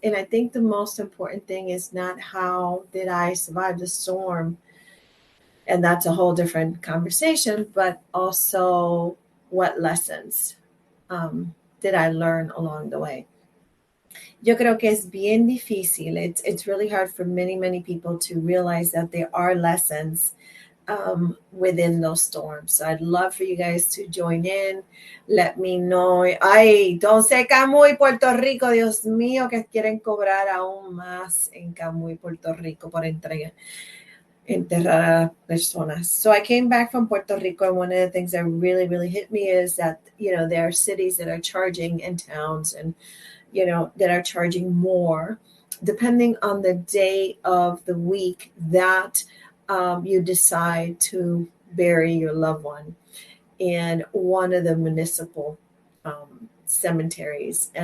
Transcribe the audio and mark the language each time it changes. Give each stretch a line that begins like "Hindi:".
English: And I think the most important thing is not how did I survive the storm, and that's a whole different conversation, but also what lessons did I learn along the way.
Spanish: Yo creo que es bien difícil.
English: It's really hard for many people to realize that there are lessons within those storms. So I'd love for you guys to join in. Let me know. Ay, don't say Camuy, Puerto Rico.
Spanish: Dios mío, que quieren cobrar aún más en Camuy, Puerto Rico por entrega. Enterrar a personas.
English: So I came back from Puerto Rico, and one of the things that really hit me is that, there are cities that are charging and towns and, that are charging more depending on the day of the week that you decide to bury your loved one in one of the municipal cemeteries.